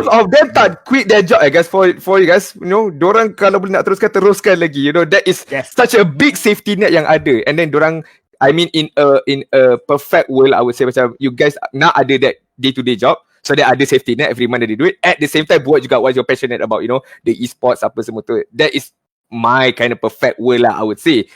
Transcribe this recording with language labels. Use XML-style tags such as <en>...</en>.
<en>Most of them</en> <ms>tak</ms> <en>quit their job, I guess, for you guys.</en> <ms>Dorang kalau boleh nak teruskan lagi.</ms> <en>That is such a big safety net</en> <ms>yang ada.</ms> <en>And then</en> <ms>dorang,</ms> <en>I mean, in a perfect world, I would say</en> <ms>macam</ms> <en>you guys</en> <ms>nak ada</ms> <en>that day-to-day job. So that ada safety net, every month they do it. At the same time,</en> <ms>buat juga</ms> <en>what you're passionate about, the esports</en> <ms>apa semua tu.</ms> <en>That is my kind of perfect world lah, I would say.</en>